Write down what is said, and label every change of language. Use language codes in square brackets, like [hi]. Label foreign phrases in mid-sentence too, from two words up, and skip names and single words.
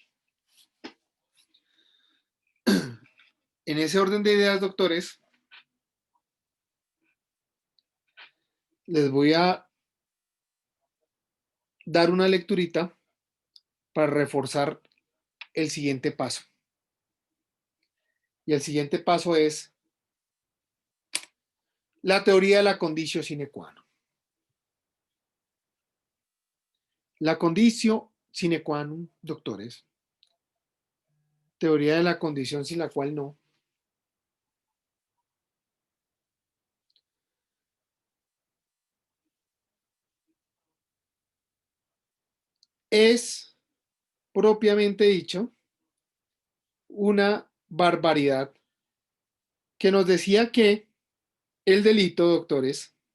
[es] En ese orden de ideas, doctores, les voy a dar una lecturita para reforzar el siguiente paso. Y el siguiente paso es la teoría de la [la] conditio sine qua non. La conditio sine qua non, [es] doctores, teoría de la condición sin la cual no, es propiamente dicho una barbaridad que nos decía que el delito, doctores,